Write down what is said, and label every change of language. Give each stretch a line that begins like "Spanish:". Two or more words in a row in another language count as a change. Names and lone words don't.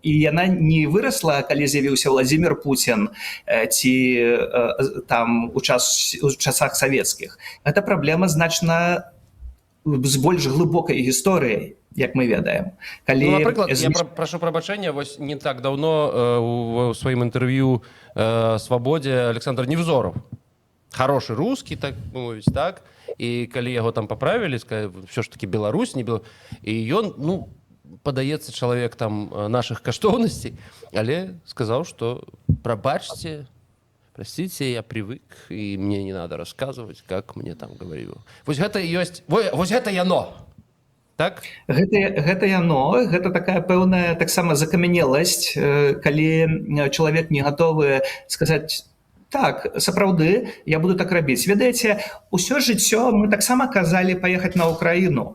Belarusian: І яна не вырасла, калі з'явіўся Владзімір Пуцін ці там у часах савецкіх. Гэта праблема значна з больш глыбокай гісторыяй, як мы ведаем. Ну, напрыклад, я прашу прабачэння, вось не так даўно у сваім інтэрв'ю «Свабодзе» Александр Невзоров.
Russian: Хороший русский,
Belarusian: так мовіць, так? І калі яго там паправілі, сказалі, ўсё ж такі Беларусь, не Беларусь. І ён, ну, падаецца чалавек там наших каштоўнасцей, але сказаў, што прабачце,
Russian: простите, я привык, и мне не надо рассказывать, как мне там говорили.
Belarusian: Вось гэта ёсць, вось гэта яно. Так? Гэта яно, гэта такая пэўная таксама закамянеласць, калі чалавек не гатовы сказаць, так, сапраўды, я буду так рабіць. Ведаеце, усё жыццё мы таксама казалі паехаць на Украіну.